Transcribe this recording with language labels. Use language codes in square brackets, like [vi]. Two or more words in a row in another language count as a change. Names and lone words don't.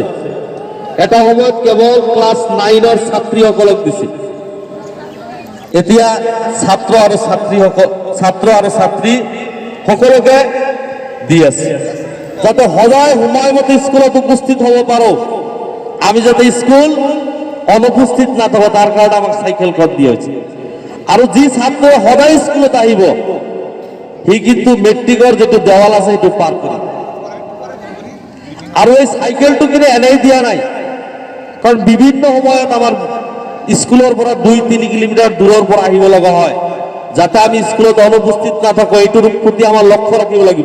[as] এটা সময়ত কেৱল ক্লাছ 9-ৰ ছাত্ৰীসকলক দিছিল, এতিয়া ছাত্ৰ আৰু ছাত্ৰী সকলোকে দি আছে, যাতে সদায় সময়মতে স্কুলত উপস্থিত হ'ব পাৰোঁ। আমি যাতে স্কুল অনুপস্থিত না থাকো তার কারণে আমাক চাইকেলখন দিয়া হয়েছে। আৰু যি ছাত্ৰ সদায় স্কুলত আহিব, সি কিন্তু মেট্ৰিকৰ যিটো দেৱাল আছে সেইটো পাৰ কৰিব। আৰু এই চাইকেলটো কিন্তু এনেই দিয়া নাই, কাৰণ বিভিন্ন সময়ত আমাৰ স্কুলৰ পৰা 2-3 কিলোমিটাৰ দূৰৰ পৰা আহিব লগা হয়, যাতে আমি স্কুলত অনুপস্থিত না থাকো এইটোৰ প্ৰতি আমাৰ লক্ষ্য ৰাখিব লাগিব।